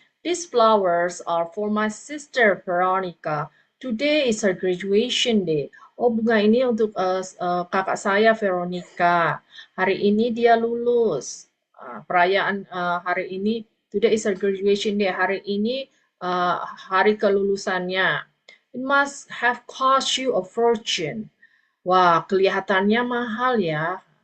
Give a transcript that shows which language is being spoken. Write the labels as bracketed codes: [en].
[en] These flowers are for my sister Veronica. Today is her graduation day. [id] Oh, bunga ini untuk kakak saya Veronica. Hari ini dia lulus. Perayaan hari ini, [en] today is her graduation day. [id] Hari ini hari kelulusannya. [en] It must have cost you a fortune. [id] Wah, kelihatannya mahal ya.